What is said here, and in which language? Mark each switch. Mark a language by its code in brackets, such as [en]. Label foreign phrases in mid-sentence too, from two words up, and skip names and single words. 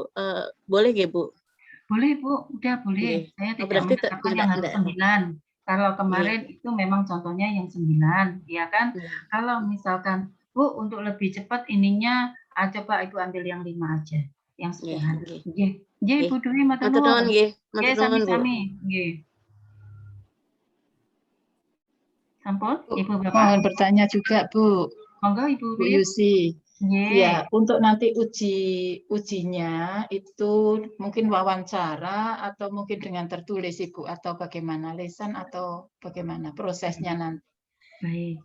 [id] Boleh, Bu? Boleh, Bu. Udah boleh. Saya tidak mengatakan yang harus 9. Kalau kemarin itu memang contohnya yang 9, ya kan? Kalau misalkan Bu, untuk lebih cepat ininya, coba Ibu ambil yang 5 aja, yang sederhana. [jv] Nggih, Ibu Dwi, matur nuwun. Nggih, sami-sami. Nggih. Sampun, [id] Ibu Bapak. Mohon bertanya juga, Bu. Monggo, Ibu Bu Yusi. Ya, untuk nanti ujinya itu mungkin wawancara atau mungkin dengan tertulis, Ibu, atau bagaimana, lisan atau bagaimana prosesnya nanti? Baik.